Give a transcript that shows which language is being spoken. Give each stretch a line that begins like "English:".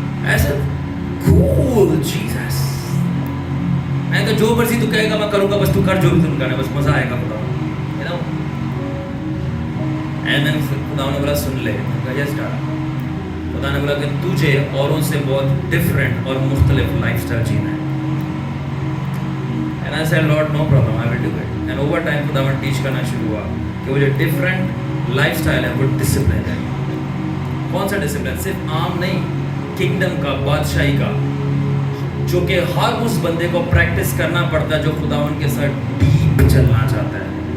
Urdu: ایسا کول جیسس، میں کہ جو مرضی تو کہے گا میں کروں گا، بس تو کر جو بھی تم کرنا، بس مزہ آئے گا. خدا خدا نے بولا سن لے، خدا نے بولا کہ تجھے اوروں سے بہت ڈفرینٹ اور مختلف لائف اسٹائل جینا ہے.
English: And I said, Lord, no problem, I will do it. And over time
Urdu: خداوند ٹیچ کرنا شروع ہوا کہ وہ جو ڈفرینٹ لائف اسٹائل ہے وہ ڈسپلن ہے. کون سا ڈسپلن؟ صرف عام نہیں، کنگڈم کا، بادشاہی کا، جو کہ ہر اس بندے کو پریکٹس کرنا پڑتا ہے جو خداوند کے ساتھ ڈیپ چلنا چاہتا ہے.